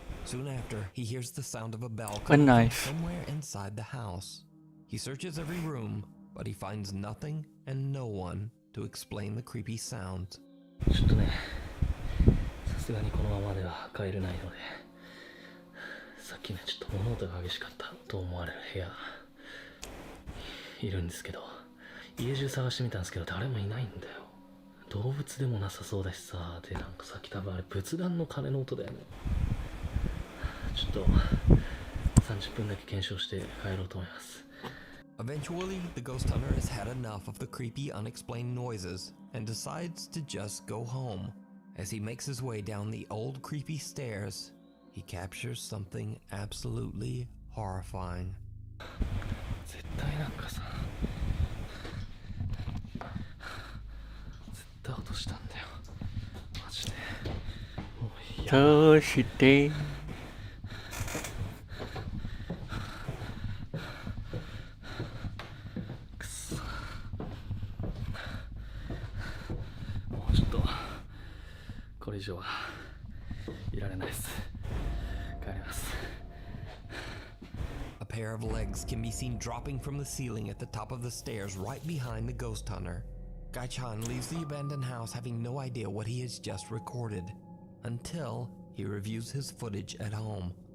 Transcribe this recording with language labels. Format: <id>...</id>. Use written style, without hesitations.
<en>Soon after, he hears the sound of a bell coming from somewhere inside the house. He searches every room, but he finds nothing and no one to explain the creepy sounds.</en> <ja>ちょっとね、さすがにこのままでは帰れないので、さっきね、ちょっと物音が激しかったと思われる部屋いるんですけど、家中探してみたんですけど誰もいないんだよ。動物でもなさそうだしさ、でなんかさっき多分あれ仏壇の鐘の音だよね。ちょっと30分だけ検証して帰ろうと思います。</ja> <en>Eventually, the ghost hunter has had enough of the creepy, unexplained noises and decides to just go home. As he makes his way down the old creepy stairs, he captures something absolutely horrifying.</en> <ja>絶対なんかさ、絶対落としたんだよ。マジで。もういや。そして。くそ。もうちょっとこれ以上はいられないです。帰ります。</ja> <en>A pair of legs can be seen dropping from the ceiling at the top of the stairs right behind the ghost hunter. Gachan leaves the abandoned house having no idea what he has just recorded, until he reviews his footage at home.</en>